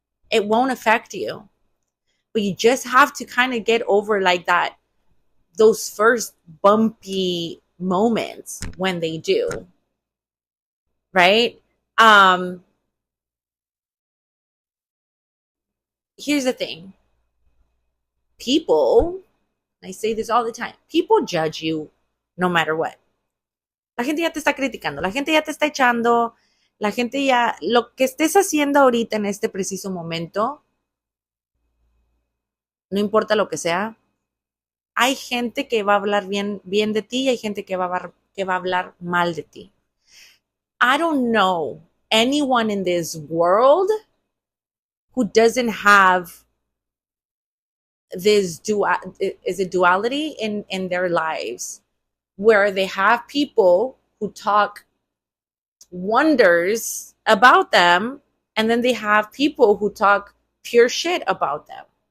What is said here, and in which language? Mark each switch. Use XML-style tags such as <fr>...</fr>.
<en>It won't affect you. But you just have to kind of get over like that, those first bumpy moments when they do. Right? Um, Here's the thing. People, I say this all the time, people judge you no matter what.</en> <es>La gente ya te está criticando, la gente ya te está echando, la gente ya, lo que estés haciendo ahorita en este preciso momento, no importa lo que sea, hay gente que va a hablar bien de ti y hay gente que va a hablar mal de ti.</es> <en>I don't know anyone in this world who doesn't have this duality in their lives, where they have people who talk wonders about them, and then they have people who talk pure shit about them.</en>